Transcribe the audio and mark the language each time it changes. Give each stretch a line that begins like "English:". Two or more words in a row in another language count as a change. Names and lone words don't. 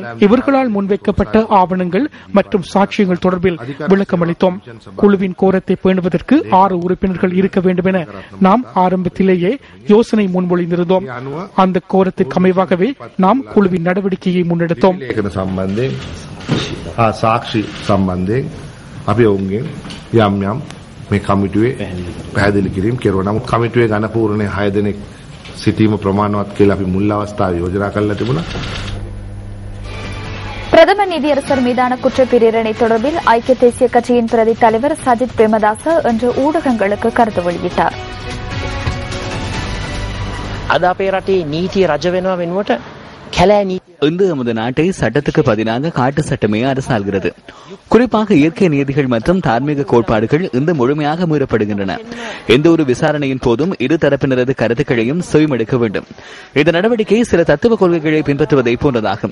Tamil: இவர்களால் முன்வைக்கப்பட்ட ஆவணங்கள் மற்றும் சாட்சியங்கள் தொடர்பில் விளக்கம் அளித்தோம். குழுவின் கோரத்தை பேணுவதற்கு 6 உறுப்பினர்கள் இருக்க வேண்டும் என நாம் ஆரம்பத்திலேயே யோசனை முன்மொழிந்திருந்தோம். அந்த கோரத்துக்கு அமைவாகவே நாம் குழுவின் நடவடிக்கையை முன்னெடுத்தோம்.
Sinhala: සාක්ෂි සම්බන්ධයෙන් අපි ඔවුන්ගෙන් යම් යම් මේ කමිටුවේ පැහැදිලි කිරීම කෙරුවා. නමුත් කමිටුවේ ඝනපූර්ණේ 6 දෙනෙක් සිටීම ප්‍රමාණවත් කියලා අපි මුල් අවස්ථාවේ යෝජනා කරලා තිබුණා.
Tamil: பிரதம நீதியரசர் மீதான குற்றப்பிரேரணை தொடர்பில் ஐக்கிய தேசிய கட்சியின் பிரதி தலைவர் சஜித் பிரேமதாச இன்று ஊடகங்களுக்கு கருத்து வெளியிட்டார்.
Sinhala: අද අපේ රටේ නීතිය රජ වෙනවා වෙනුවට කැලෑ නීති
Tamil: இந்த நமது நாட்டை சட்டத்துக்கு பதிலாக காட்டு சட்டமே அரசாள்கிறது. குறிப்பாக இயற்கை நீதிகள் மற்றும் தார்மீக கோட்பாடுகள் இந்த முழுமையாக மீறப்படுகின்றன. எந்த ஒரு விசாரணையின் போதும் இரு தரப்பினரது கருத்துக்களையும் செவிமடுக்க வேண்டும். இந்த நடவடிக்கை சில தத்துவ கொள்கைகளை பின்பற்றுவதை போன்றதாகும்.